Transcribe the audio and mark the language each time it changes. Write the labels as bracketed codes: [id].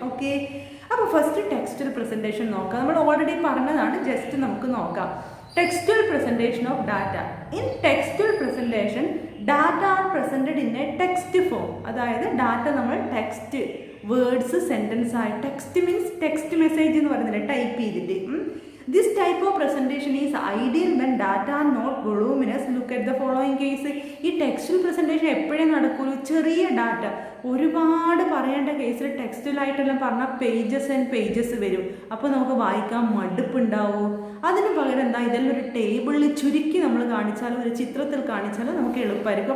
[ml] Okay, അപ്പോൾ first textual presentation നോക്കാം. നമ്മൾ ഓൾറെഡി പറഞ്ഞതാണ്, ജസ്റ്റ് നമുക്ക് നോക്കാം. [en] Textual presentation of data. In textual presentation data are presented in a text form. [ml] അതായത് ഡാറ്റ നമ്മൾ ടെക്സ്റ്റ്, വേർഡ്സ്, സെൻറ്റൻസ് ആയി, ടെക്സ്റ്റ് മീൻസ് ടെക്സ്റ്റ് മെസ്സേജ് എന്ന് പറയുന്നില്ല, ടൈപ്പ് ചെയ്തിട്ട്. [en] This type of presentation is ideal when data are not voluminous. Look at the following case. [ml] ഈ textual presentation എപ്പോഴേ നടക്കുള്ളൂ, ചെറിയ ഡാറ്റ, ഒരുപാട് പറയേണ്ട കേസിൽ ടെക്സ്റ്റുവലായിട്ടെല്ലാം പറഞ്ഞാൽ പേജസ് ആൻഡ് പേജസ് വരും. അപ്പോൾ നമുക്ക് വായിക്കാൻ മടുപ്പുണ്ടാവും. അതിന് പകരം എന്താ, ഇതെല്ലാം ഒരു ടേബിളിൽ ചുരുക്കി നമ്മൾ കാണിച്ചാലും ഒരു ചിത്രത്തിൽ കാണിച്ചാലും നമുക്ക് എളുപ്പമായിരിക്കും.